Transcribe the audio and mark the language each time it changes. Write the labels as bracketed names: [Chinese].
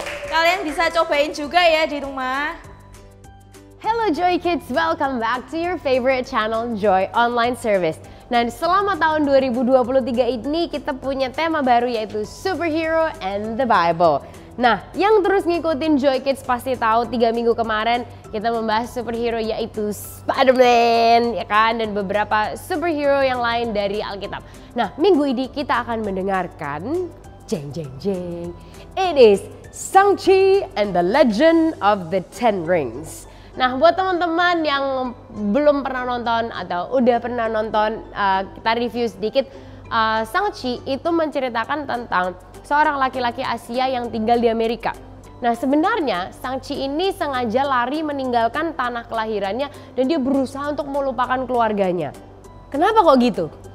[Indonesian] Kalian bisa cobain juga ya di rumah. [English] Hello Joy Kids, welcome back to your favorite channel, Joy Online Service. [Indonesian] Nah, selama tahun 2023 ini kita punya tema baru yaitu Superhero and the Bible. Nah, yang terus ngikutin Joy Kids pasti tahu 3 minggu kemarin kita membahas superhero yaitu Spider-Man, ya kan? Dan beberapa superhero yang lain dari Alkitab. Nah, minggu ini kita akan mendengarkan jeng jeng jeng. [English] It is Shang-Chi and the Legend of the Ten Rings. [Indonesian] Nah, buat teman-teman yang belum pernah nonton atau udah pernah nonton, kita review sedikit. Shang-Chi itu menceritakan tentang seorang laki-laki Asia yang tinggal di Amerika. Nah, sebenarnya Shang-Chi ini sengaja lari meninggalkan tanah kelahirannya dan dia berusaha untuk melupakan keluarganya. Kenapa kok gitu?